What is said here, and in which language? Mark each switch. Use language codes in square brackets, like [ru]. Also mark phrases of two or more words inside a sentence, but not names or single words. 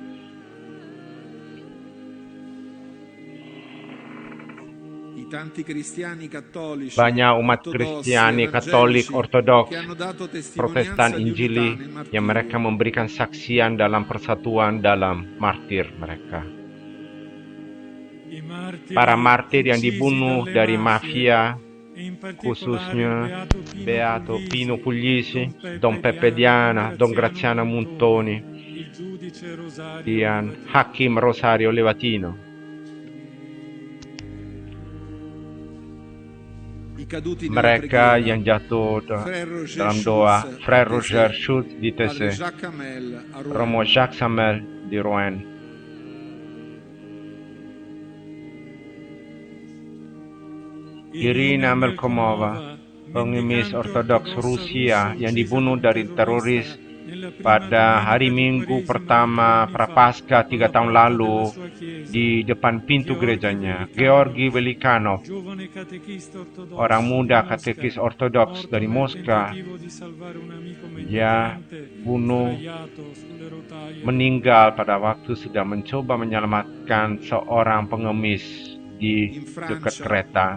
[id] Banyak umat Kristiani Katolik, Ortodoks, Protestan, Injili yang mereka memberikan saksian dalam persatuan dalam martir mereka. Para martir yang dibunuh dari mafia, khususnya Beato Pino Puglisi, Don Pepe Diana, Don Graziano Montoni, dan Hakim Rosario Levatino. Mereka yang jatuh dalam doa, Frère Roger Schultz di Tessé, Romo Jacques Hamel di Rouen, Irina Melkomova, pengemis Ortodoks Rusia yang dibunuh dari teroris pada hari Minggu pertama Prapaskah 3 tahun lalu di depan pintu gerejanya. Georgi Velikanov, orang muda katekis Ortodoks dari Moskow, dia meninggal pada waktu sedang mencoba menyelamatkan seorang pengemis di dekat kereta.